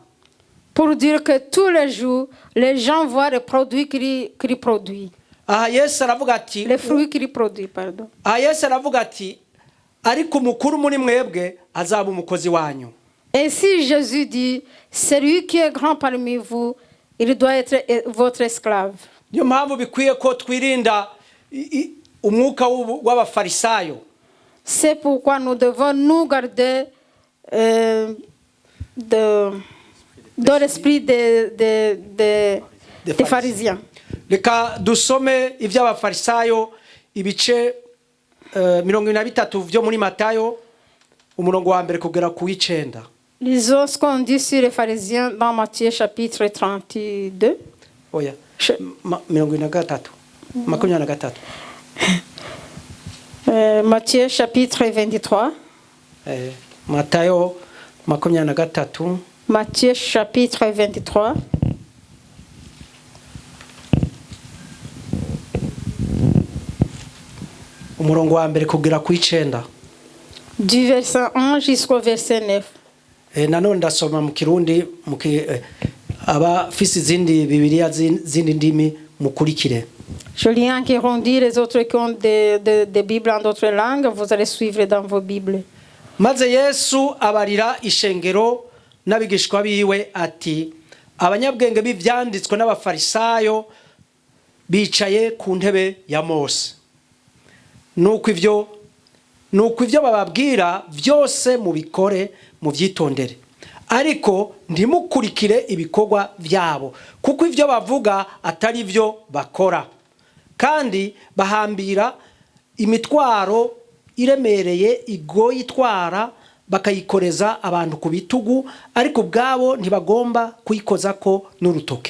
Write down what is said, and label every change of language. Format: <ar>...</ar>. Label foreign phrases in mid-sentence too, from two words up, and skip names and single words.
<fr>Pour dire que tous les jours, les gens voient les produits qu'il produit.</fr> <rw>Yesu aravuga ati,</rw> <fr>les fruits qu'il produit, pardon.</fr> <rw>Yesu aravuga ati, ariko umukuru muri mwebwe azaba umukozi wanyu.</rw> <fr>Et si Jésus dit, celui qui est grand parmi vous, il doit être votre esclave.</fr> <rw>Niyo mpamvu bikwiye ko twirinda umwuka w'abafarisayo.</rw> <fr>C'est pourquoi nous devons nous garder de l'esprit des pharisiens.</fr> <rw>Reka dusome iby'abafarisayo ibice 23 byo muri Matayo umurongo wa mbere kugera ku 9.</rw> <fr>Lisons ce qu'on dit sur les pharisiens dans Matthieu chapitre 32.</fr> <rw>Oya. 23.</rw> <fr>Matthieu chapitre 23.</fr> <rw>Matayo 23.</rw> <fr>Matthieu chapitre 23.</fr> <rw>Umurongo wa mbere kugera ku 9.</rw> <fr>Du verset 1 jusqu'au verset 9.</fr> <rw>Nanone ndasoma mu Kirundi aba fisi zindi Bibiliya zindi ndimi mukurikire.</rw> <fr>Je lis en Kirundi, les autres qui ont des Bibles en d'autres langues, vous allez suivre dans vos Bibles.</fr> <rn>Maze Yesu abarira ishengero n'abigishwa biwe ati, abanyabwenge b'ivyanditswe n'abafarisayo bicaye ku ntebe ya Mose. Nuko ivyo bababwira byose mubikore muvyitondere, ariko ntimukurikire ibikorwa byabo, kuko ivyo bavuga atari byo bakora, kandi bahambira imitwaro iremereye igoye itwara bakayikoreza abantu ku bitugu, ariko ubwabo ntibagomba kuyikozako n'urutoke.</rn>